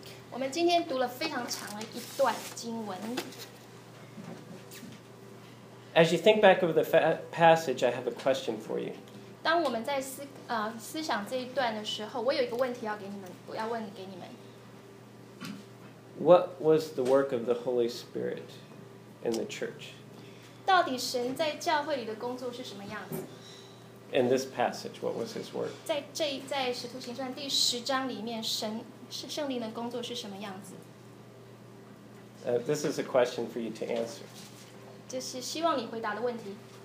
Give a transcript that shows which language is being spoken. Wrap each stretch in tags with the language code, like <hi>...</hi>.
<zh>我们今天读了非常长的一段经文。</zh> <en>As you think back over the passage, I have a question for you.</en> <zh>当我们在思想这一段的时候，我有一个问题要给你们，要问给你们。</zh> <en>What was the work of the Holy Spirit in the church?</en> <zh>到底神在教会里的工作是什么样子？</zh> <en>In this passage, what was his work?</en> <zh>在使徒行传第十章里面，神是圣灵的工作是什么样子？</zh> <en>This is a question for you to answer.</en> <zh>就是希望你回答的问题。</zh>